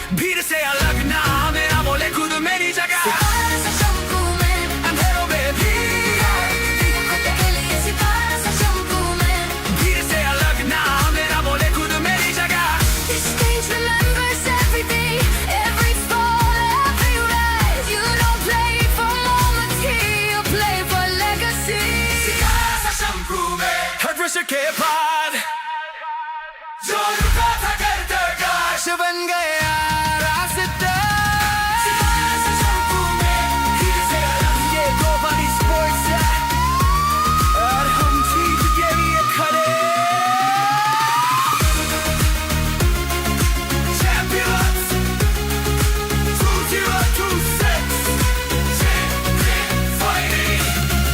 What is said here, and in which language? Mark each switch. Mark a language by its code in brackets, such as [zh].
[hi] भीड़ से अलग ना मेरा बोले खुद मेरी जगह। सितारा सा चमकूं मैं, अंधेरों में भी ये खुद के लिए। सितारा सा चमकूं मैं, भीड़ से अलग ना मेरा बोले खुद मेरी जगह। [en] this stage remembers everything, every fall, every rise. You don't play for moments here, you play for legacy. [hi] सितारा सा चमकूं मैं, हर प्रेशर के बाद जो रुका था कर दरगाश बन गया रास्ता। सितारा सा चमकूं मैं, भीड़ से अलग ये global esports है और हम जीत के लिए खड़े। [en] Champions 2026 champion fighting.